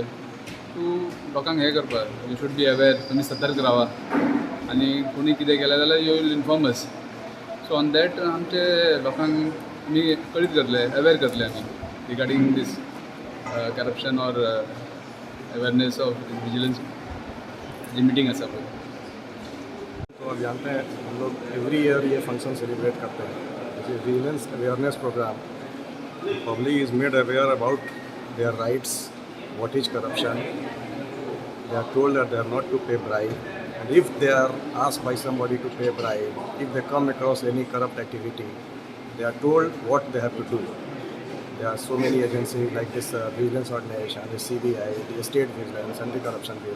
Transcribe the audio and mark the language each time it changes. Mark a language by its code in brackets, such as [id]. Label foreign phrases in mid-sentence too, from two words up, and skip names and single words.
[kok] तूं लोकांक हें करपाक [en] you should be aware, [kok] तुमी सतर्क रावा आनी कोणी कितें केलें जाल्यार [en] you will inform us. so on that [kok] आमचे लोकांक आमी कळीत करतले, अवेर करतले आमी [en] regarding this corruption and awareness of vigilance [kok] जी मीटिंग आसा पळय. [hi] तो आप जानते हैं हम लोग [en] every year [hi] ये फंक्शन सेलिब्रेट करते हैं, [en] vigilance awareness program. public is made aware about their rights, what is corruption. They are told that they are not to pay bribe, and if they are asked by somebody to pay bribe, if they come across any corrupt activity, they are told what they have to do. There are so many agencies like this Vigilance organization, the CBI, the State Vigilance, Anti-Corruption Bureau.